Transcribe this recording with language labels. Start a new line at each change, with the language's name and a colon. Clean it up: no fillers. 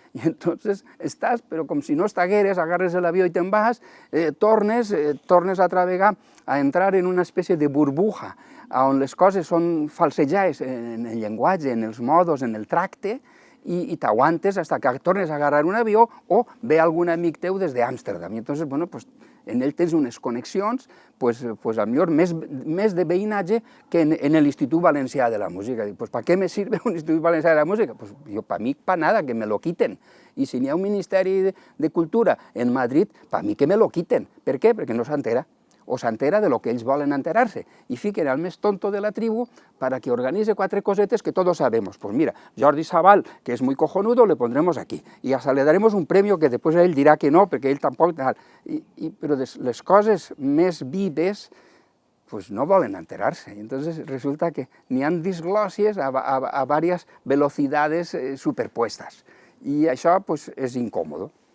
Catalan: I entonces estàs, però com si no estigueres, agarres l'avió i te'n vas, tornes altra vegada a entrar en una espècie de burbuja, on les coses són falsejades en el llenguatge, en els modos, en el tracte, i t'aguantes fins que tornes a agarrar un avió o ve algun amic teu des d'Amsterdam. I entonces, bueno, pues, en ell tens unes connexions, pues millor més de veïnatge que en l'Institut Valencià de la Música.
Spanish: Pues, ¿para qué me sirve un Institut Valencià de la Música? Pues yo, para mí, para nada, que me lo quiten.
Catalan: Y si n'hi ha un Ministeri de Cultura en Madrid,
Spanish: para mí que me lo quiten.
Catalan: Per què? Perquè no s'entera. O s'entera de lo que ells volen enterar-se i fiquen al més tonto de la tribu
Spanish: para que organice
Catalan: 4 cosetes
Spanish: que todos sabemos. Pues mira, Jordi Sabal, que es muy cojonudo, le pondremos aquí y hasta le daremos un premio que después él dirá que no,
Catalan: perquè ell tampoc... Però les coses més vives pues no volen enterar-se. Entonces resulta que n'hi ha disglòsies a
Spanish: varias velocidades superpuestas
Catalan: i això pues és incòmodo.